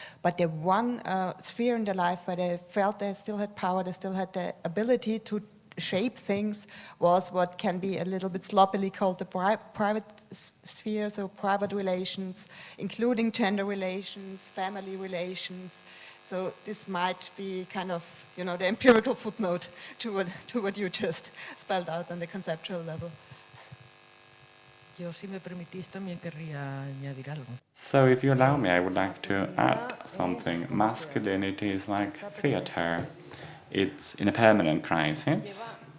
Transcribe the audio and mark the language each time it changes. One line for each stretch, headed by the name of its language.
English: But the one sphere in their life where they felt they still had power, they still had the ability to shape things, was what can be a little bit sloppily called the private sphere, so private relations, including gender relations, family relations. So this might be kind of, the empirical footnote to what you just spelled out on the conceptual level.
Spanish: Yo, si me permitís, también querría añadir algo.
English: So if you allow me, I would like to add something. Masculinity is like theater. It's in a permanent crisis.